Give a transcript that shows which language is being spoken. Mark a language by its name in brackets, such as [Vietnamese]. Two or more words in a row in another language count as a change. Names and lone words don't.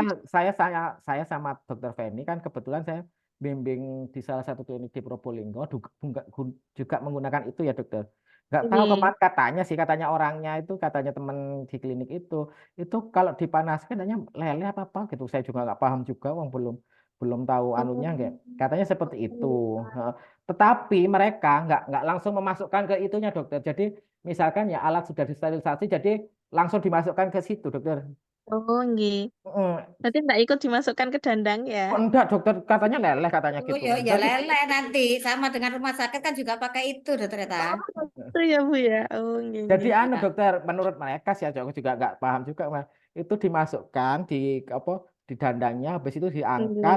[Indonesian] saya sama dokter Feni kan kebetulan saya bimbing di salah satu klinik di Probolinggo juga menggunakan itu ya dokter. Nggak tahu Nggih. kemarin katanya sih katanya orangnya itu katanya teman di klinik itu kalau dipanaskan katanya leleh apa gitu saya juga nggak paham juga wong belum belum tahu Oh, anunya nggak katanya seperti itu. nggih. Heeh. Tetapi mereka nggak langsung memasukkan ke itunya dokter. Jadi misalkan ya alat sudah disterilisasi jadi langsung dimasukkan ke situ dokter. Oh, nggih. Heeh. Berarti enggak ikut dimasukkan ke dandang ya? Oh, enggak dokter katanya leleh katanya Oh gitu ya, kan. ya Jadi lele nanti sama dengan rumah sakit kan juga pakai itu, ternyata. Oh, itu ya, Bu ya. Oh, nggih, jadi nggih. anu dokter menurut mereka sih aku juga nggak paham juga Mas. Itu dimasukkan di apa di dandangnya habis itu diangkat